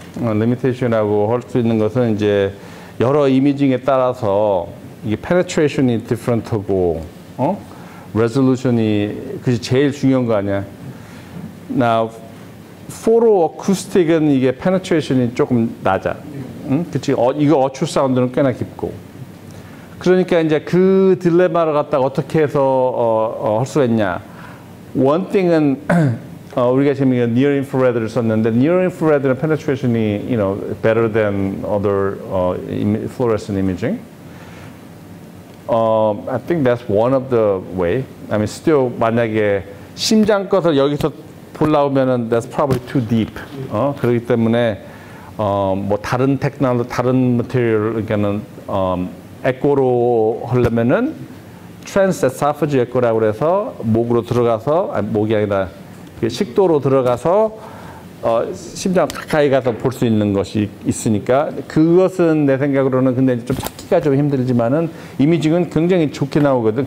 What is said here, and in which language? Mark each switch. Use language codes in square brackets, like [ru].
[ko] 리미테이션이라고 할 수 있는 것은 이제 여러 이미징에 따라서 이게 페네트레이션이 디퍼런트하고 레졸루션이 그게 제일 중요한 거 아니야. Now, 포로 어쿠스틱은 이게 페네트레이션이 조금 낮아. 그치? 이거 어추 사운드는 꽤나 깊고. 그러니까 이제 그 딜레마를 갖다가 어떻게 해서 할 수가 있냐. [en] One thing은 [ko] 우리가 지금 [en] near infrared를 [ko] 썼는데 [en] near infrared는 penetration이 better than other fluorescent imaging. I think that's one of the way. I mean, still [ko] 만약에 심장 것을 여기서 보려면은 [en] that's probably too deep. [ko] 그렇기 때문에 뭐 다른 테크놀로지, 다른 material 그러니까는 에코로 하려면은 트랜스에사파지 에코라고 그래서 목으로 들어가서 목이 아니라 식도로 들어가서 심장 가까이 가서 볼 수 있는 것이 있으니까 그것은 내 생각으로는 근데 좀 찾기가 좀 힘들지만은 이미징은 굉장히 좋게 나오거든.